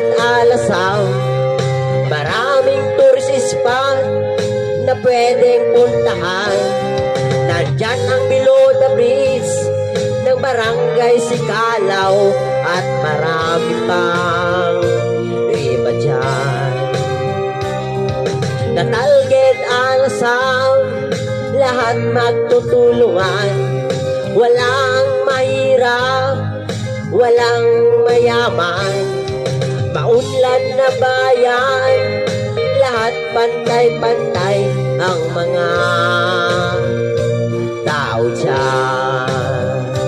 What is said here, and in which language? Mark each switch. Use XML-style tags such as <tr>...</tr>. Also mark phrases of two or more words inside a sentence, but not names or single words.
<tl>Alasam, maraming tourist spot na pwedeng puntahan. Nandyan ang below the bridge ng barangay Sikalaw at marami pang iba dyan. Natalged Alasam, lahat magtutulungan, walang mahirap, walang mayaman, maunlad na bayan, lahat pantay-pantay ang mga tao dyan.</tl>